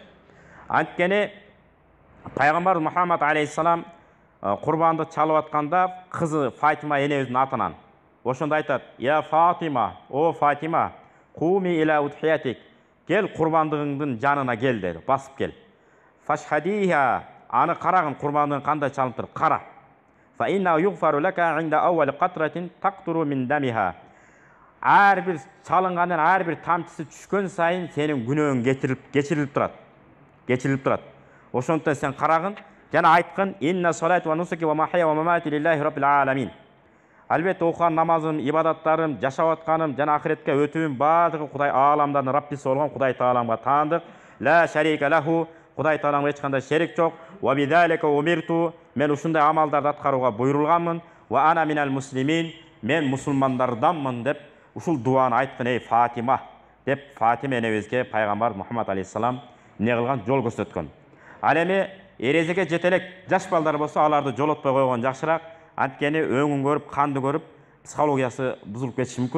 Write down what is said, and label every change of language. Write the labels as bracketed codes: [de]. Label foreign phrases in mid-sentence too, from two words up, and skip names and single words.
[ky] Анткени Пайгамбар Мухаммад алейхиссалам курбанды чалып атканда кызы Фатима энебиздин атынан ошондо айтат: [ar] "يا فاطمة, [ky] о Фатима, [ar] قومي إلى أضحيتك." [ky] Кел курбандыгыңдын жанына кел dedi, басып кел. Фашхадиха, аны карагын курбандыгын кандай чалынып туруп кара. [ar] فإنه يغفر لك عند أول قطرة تقطر من دمها. [ky] Ар бир чалынгандан ар бир тамчысы түшкөн сайын сенин күнөөң кечирилип турат. Ошондон сен карагын жана айткын: [ar] "إن صلاتي ونسكي ومحياي ومماتي لله رب العالمين." [ky] Албетте окуган намазым, ибадаттарым, жашап атканым жана ахиретке өтүүм баардыгы Кудай ааламдардын Раббиси болгон Кудай Тааламга таандык. [ar] لا شريك له, [ky] Кудай Тааламга эч кандай шерик жок. [ar] وبذلك أمرت, [ky] мен ушундай амалдарды аткарууга буйрулганмын. [ar] وأنا من المسلمين, [ky] мен мусулмандарданмын деп ушул дуаны айткын эй Фатима деп Фатима энебизге пайгамбар Мухаммад алейхиссалам эмне кылган? Жол көрсөткөн. Ал эми эрезеге жете элек жаш балдар болсо, аларды жолотпой койгон жакшыраак. Анткени өңүн көрүп, канды көрүп, психологиясы бузулуп кетиши мүмкүн.